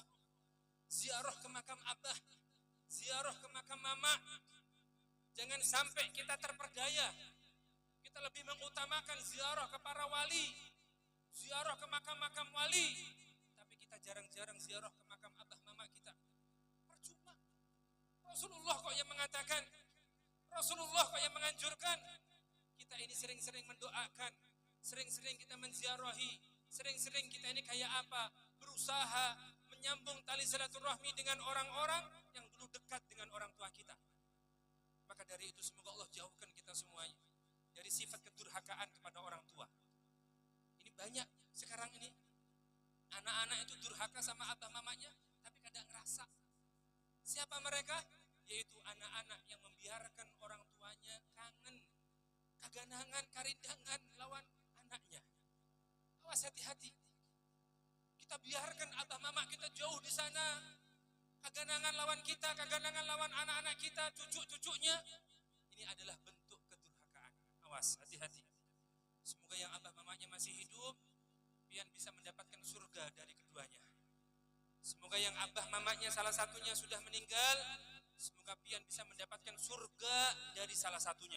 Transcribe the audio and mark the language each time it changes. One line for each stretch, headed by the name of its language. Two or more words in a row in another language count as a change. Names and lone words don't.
Indonesian: Ziarah ke makam abah, ziarah ke makam mama. Jangan sampai kita terperdaya. Kita lebih mengutamakan ziarah ke para wali, ziarah ke makam-makam wali, tapi kita jarang-jarang ziarah ke makam abah mama kita. Percuma. Rasulullah kok yang mengatakan, Rasulullah kok yang menganjurkan. Kita ini sering-sering mendoakan, sering-sering kita menziarahi, sering-sering kita ini kayak apa? Berusaha menyambung tali silaturahmi dengan orang-orang yang dulu dekat dengan orang tua kita. Maka dari itu semoga Allah jauhkan kita semuanya dari sifat kedurhakaan kepada orang tua. Ini banyak sekarang ini anak-anak itu durhaka sama abah mamanya, tapi kadang ngerasa. Siapa mereka? Yaitu anak-anak yang membiarkan orang tuanya kangen,
Banjar: kaganangan, karindangan lawan anaknya.
Indonesian: Awas, hati-hati.
Banjar: Kita biarkan abah mama kita jauh di sana, kaganangan lawan kita, kaganangan lawan anak-anak kita,
Indonesian: cucu-cucunya. Ini adalah bentuk kedurhakaan. Awas, hati-hati. Semoga yang abah mamanya masih hidup, pian bisa mendapatkan surga dari keduanya. Semoga yang abah mamanya salah satunya sudah meninggal, semoga pian bisa mendapatkan surga dari salah satunya.